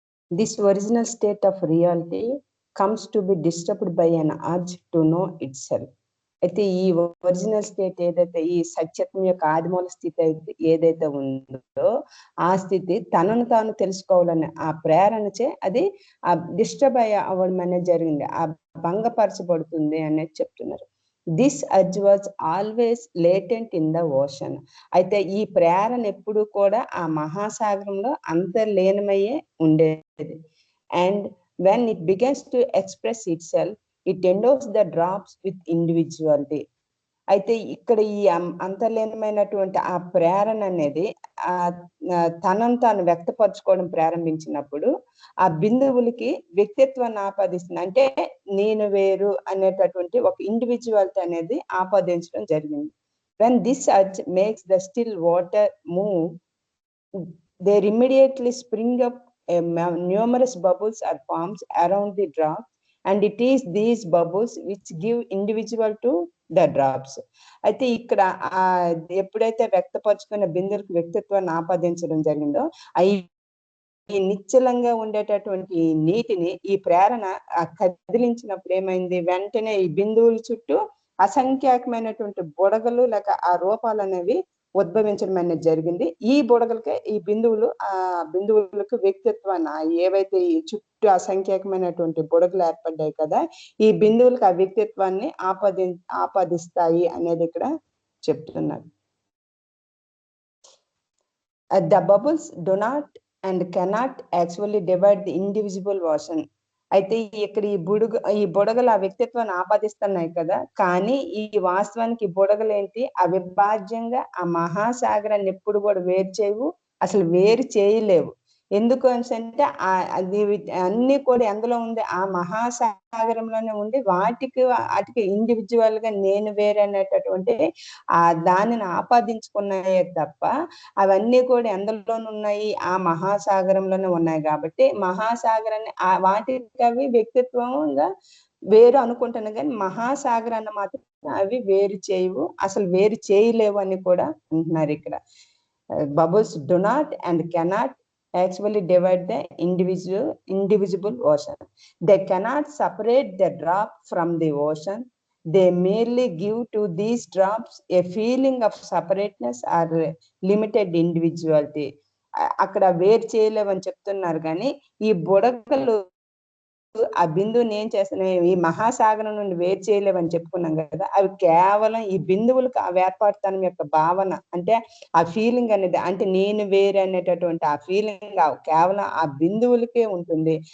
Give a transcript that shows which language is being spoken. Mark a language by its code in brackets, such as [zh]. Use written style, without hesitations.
[en] This original state of reality comes to be disturbed by an urge to know itself. [te] అయితే ఈ original state ఏదైతే ఈ సత్యత్వం యొక్క ఆదిమూల స్థితి అయితే ఏదైతే ఉందో ఆ స్థితి తనను తాను తెలుసుకోవాలనే ఆ ప్రేరణచే అది ఆ డిస్టర్బ్ అవ్వడం అనేది జరిగింది. ఆ భంగపరచబడుతుంది అనేది చెప్తున్నారు. [en] This urge was always latent in the ocean. [te] అయితే ఈ ప్రేరణ ఎప్పుడు కూడా ఆ మహాసాగరంలో అంతర్లీనమయ్యే ఉండేది. [en] And when it begins to express itself it endows the drops with individuality. [te] అయితే ఇక్కడ ఈ అంతర్లీనమైనటువంటి ఆ ప్రేరణ అనేది తనను తాను వ్యక్తపరచుకోవడం ప్రారంభించినప్పుడు ఆ బిందువులకి వ్యక్తిత్వాన్ని ఆపాదిస్తుంది. అంటే నేను వేరు అనేటటువంటి ఒక ఇండివిజువాలిటీ అనేది ఆపాదించడం జరిగింది. [en] When this urge makes the still water move there immediately spring up numerous bubbles or forms around the drops, and it is these bubbles which give individual to the drops. [te] అయితే ఇక్కడ ఎప్పుడైతే వ్యక్తపరచుకున్న బిందువులకు వ్యక్తిత్వాన్ని ఆపాదించడం జరిగిందో ఈ నిశ్చలంగా ఉండేటటువంటి నీటిని ఈ ప్రేరణ కదిలించినప్పుడు ఏమైంది, వెంటనే ఈ బిందువుల చుట్టూ అసంఖ్యాకమైనటువంటి బుడగలు లేక ఆ రూపాలు అనేవి ఉద్భవించడం అనేది జరిగింది. ఈ బుడగలకే ఈ బిందువులకు వ్యక్తిత్వాన్ని ఏవైతే ఈ చుట్టూ అసంఖ్యాకమైనటువంటి బుడగలు ఏర్పడ్డాయి కదా, ఈ బిందువులకు ఆ వ్యక్తిత్వాన్ని ఆపాదిస్తాయి అనేది ఇక్కడ చెప్తున్నారు. [en] The bubbles do not and cannot actually divide the indivisible ocean. [te] అయితే ఇక్కడ ఈ బుడగలు ఆ వ్యక్తిత్వాన్ని ఆపాదిస్తున్నాయి కదా, కానీ ఈ వాస్తవానికి బుడగలు ఏంటి, అవిభాజ్యంగా ఆ మహాసాగరాన్ని ఎప్పుడు కూడా వేరు చేయవు, అసలు వేరు చేయలేవు. ఎందుకు అంటే అది అన్ని కూడా ఎందులో ఉంది, ఆ మహాసాగరంలోనే ఉండి వాటికి ఇండివిజువల్ గా నేను వేరే అనేటటువంటి దానిని ఆపాదించుకున్నాయే తప్ప అవన్నీ కూడా ఎందులోనే ఉన్నాయి, ఆ మహాసాగరంలోనే ఉన్నాయి. కాబట్టి మహాసాగరాన్ని వాటికి అవి వ్యక్తిత్వంగా వేరు అనుకుంటున్నాయి, కానీ మహాసాగరాన్ని మాత్రం అవి వేరు చేయవు, అసలు వేరు చేయలేవు అని కూడా అంటున్నారు ఇక్కడ. [en] Bubbles do not and cannot actually divide the indivisible ocean. They cannot separate the drop from the ocean. They merely give to these drops a feeling of separateness or limited individuality. [te] అక్కడ వేరు చేయలేవని చెప్తున్నారు, కానీ ఈ బుడగలు ఆ బిందువుని ఏం చేస్తున్నాయి, ఈ మహాసాగరం నుండి వేరు చేయలేవని చెప్పుకున్నాం కదా, అవి కేవలం ఈ బిందువులకు ఆ వేర్పాటుతనం యొక్క భావన, అంటే ఆ ఫీలింగ్ అనేది, అంటే నేను వేరు అనేటటువంటి ఆ ఫీలింగ్ కేవలం ఆ బిందువులకే ఉంటుంది.